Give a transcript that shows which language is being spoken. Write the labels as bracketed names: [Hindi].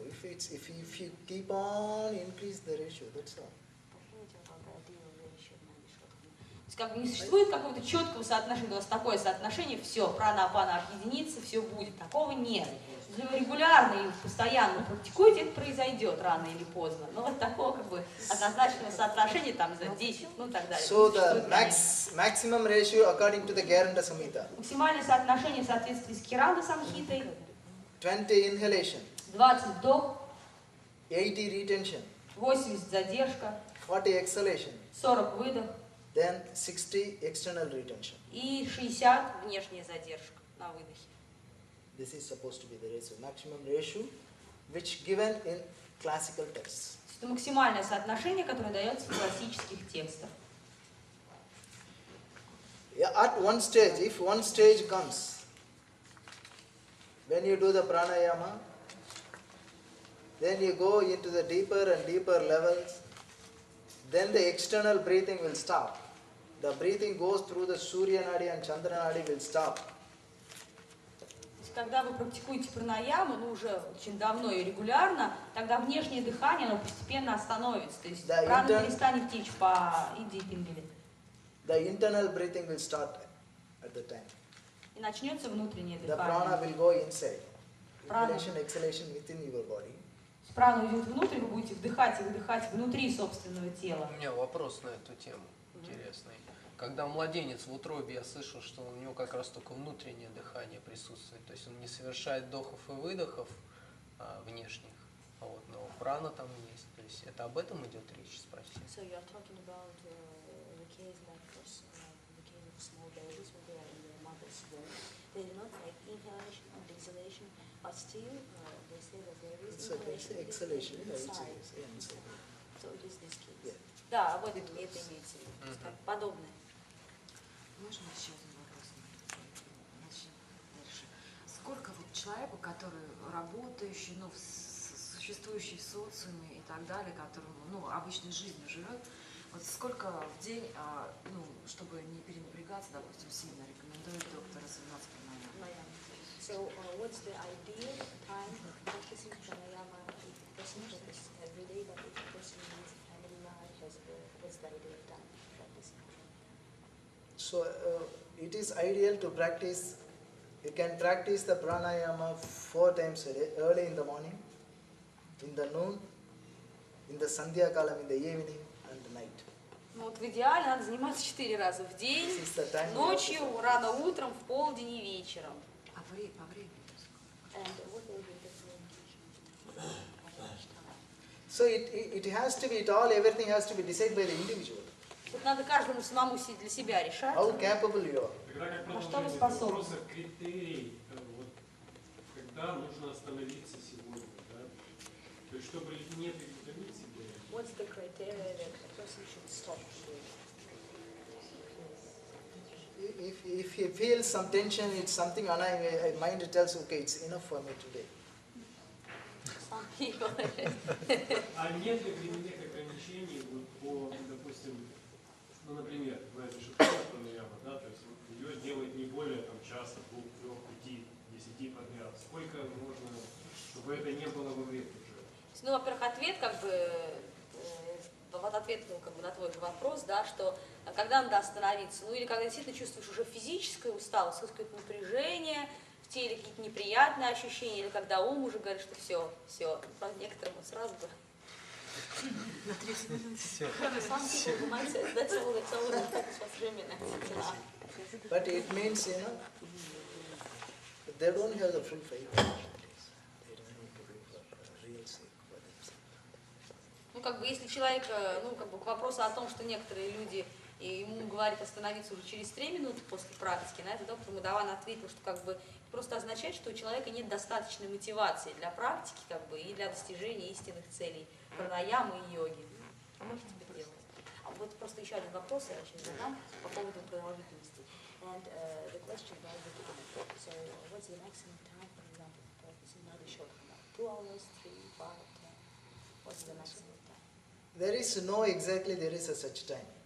[English] If you keep on increase the ratio, that's all. [Russian] То есть не существует какого-то четкого соотношения, у вас такое соотношение, все, прана-апана объединится, все будет. Такого нет. Если вы регулярно и постоянно практикуете, это произойдет рано или поздно. Но вот такого однозначного соотношения там за 10, ну и так далее. [English] So the maximum ratio according to the Garanda Samhita. [Russian] Максимальное соотношение в соответствии с Киранда Самхитой. [English] 20 inhalation. [Russian] 20 вдох. [English] 80 retention. [Russian] 80 задержка. [English] 40 exhalation. [Russian] 40 выдох. [English] Then 60 external retention. [Russian] И 60 внешняя задержка на выдохе. [English] This is supposed to be the ratio, maximum ratio, which given in classical texts. [Russian] Это максимальное соотношение, которое дается в классических текстах. [English] Yeah, at one stage, if one stage comes, when you do the pranayama, then you go into the deeper and deeper levels, then the external breathing will stop. The breathing goes through the Surya Nadi and Chandra Nadi will stop. [Russian] Когда вы практикуете пранаяму, уже очень давно и регулярно, тогда внешнее дыхание, оно постепенно остановится. То есть прана перестанет течь по Индии и Пингали. [English] The internal breathing will start at the time. [Russian] И начнется внутреннее [English] The [Russian] дыхание. [English] prana will go inside. Prana. Inhalation, exhalation within your body. [Russian] Прана уйдет внутрь, вы будете вдыхать и выдыхать внутри собственного тела. У меня вопрос на эту тему интересный. Когда младенец в утробе, я слышал, что у него как раз только внутреннее дыхание присутствует. То есть он не совершает вдохов и выдохов внешних. Вот, но прана там есть. То есть это об этом идет речь, спросил. [English] So you are talking about the case like this, the case of small babies when they are in their mother's womb. They do not make inhalation and exhalation, but still they say that there is inhalation and exhalation inside. So it is this case. Yeah. [Russian] Да, об этом это имеется в виду. Подобное. Можно еще один вопрос? Начнем дальше. Сколько вот человеку, который работающий, ну, существующий в социуме и так далее, который, ну, обычной жизнью живет, вот сколько в день, ну, чтобы не перенапрягаться, допустим, сильно рекомендует доктор заниматься пранаямой? [English] So what's the ideal time of practicing pranayama if a person practices every day, but if a person needs a family life, what's the ideal time of practicing? So it is ideal to practice, you can practice the pranayama 4 times a day, early in the morning, in the noon, in the sandhya kalam, in the evening and the night. [Russian] Ну вот в идеале надо заниматься 4 раза в день, ночью, рано утром, в полдень и вечером. А по времени? [English] So it has to be, everything has to be decided by the individual. [Russian] Тут надо каждому самому для себя решать. [English] How capable you are. [Russian] Тогда как На что вы продолжение способны? вопроса, критерий, вот, когда нужно остановиться сегодня, да? То есть, чтобы не переутомить себя. [English] What's the criteria that a person should stop doing? If he feels some tension, it's something, mind tells, okay, it's enough for me today. Some people. [Russian] А нет ли временных ограничений вот по, допустим, ну, например, знаете, что такое пранаяма, да, то есть ее делать не более там часа, 2, 3, 5, 10 подряд. Сколько можно, чтобы это не было во вред уже? Ну, во-первых, ответ как бы, вот ответ ну, как бы на твой вопрос, да, что когда надо остановиться, ну или когда действительно чувствуешь уже физическую усталость, какое-то напряжение в теле, какие-то неприятные ощущения, или когда ум уже говорит, что все, по некоторому сразу бы. На 30 минут. [English] Some people might say that's all we focus for 3 minutes. But it means, they don't have the full faith. They don't need to do for real sake for themselves. [Russian] Ну, как бы, если человек, ну, как бы, к вопросу о том, что некоторые люди, и ему говорят остановиться уже через 3 минуты после практики, на это доктор Мадаван ответил, что, как бы, просто означает, что у человека нет достаточной мотивации для практики, как бы, и для достижения истинных целей пранаямы и йоги. А можете это делать? А вот просто еще один вопрос я сейчас задам по поводу продолжительности. [English] And the question about the time. So, what's the maximum time, for example, for practicing Nadi Shodhana? 2 hours, 3, 5, 10? What's the maximum time? There is no exactly, there is a such time.